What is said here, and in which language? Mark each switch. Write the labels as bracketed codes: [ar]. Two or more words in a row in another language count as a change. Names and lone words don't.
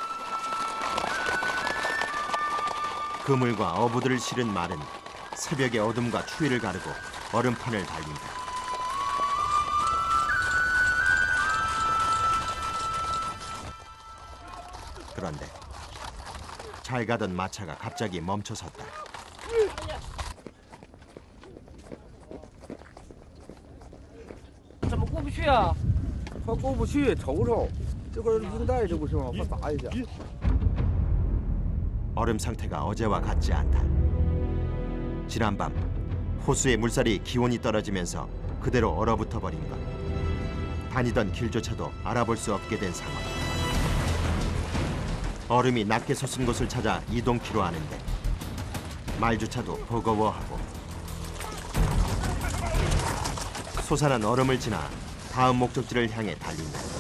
[ko] 그물과 어부들을 실은 말은 새벽의 어둠과 추위를 가르고 얼음판을 달린다. 그런데 잘 가던 마차가 갑자기 멈춰섰다. [zh] 怎么过不去啊？他过不去，瞅瞅，这块冰带这不是吗？我打一下。 [ko] 얼음 상태가 어제와 같지 않다. 지난밤 호수의 물살이 기온이 떨어지면서 그대로 얼어붙어 버린 것. 다니던 길조차도 알아볼 수 없게 된 상황. 얼음이 낮게 솟은 곳을 찾아 이동키로 하는데 말조차도 버거워하고 솟아난 얼음을 지나 다음 목적지를 향해 달린다.